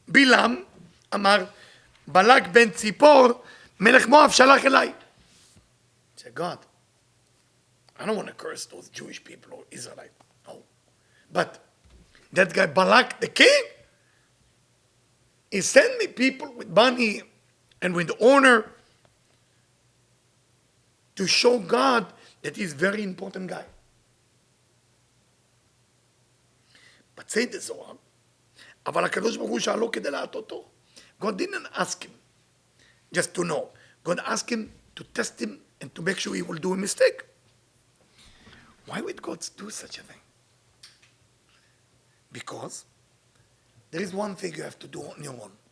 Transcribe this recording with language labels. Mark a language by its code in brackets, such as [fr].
[he] Bilam, אמר, בלק בן ציפור, מלך מואב שלח אליי. [en] Say, God, I don't want to curse those Jewish people or Israelites. No. But that guy Balak, the king, he sent me people with money and with honor to show God that he's a very important guy. But say the Zohar, [he] אבל הקדוש ברוך הוא שאלו כדי להטעותו. [en] God didn't ask him just to know. God asked him to test him and to make sure he will do a mistake. Why would God do such a thing? Because there is one thing you have to do on your own.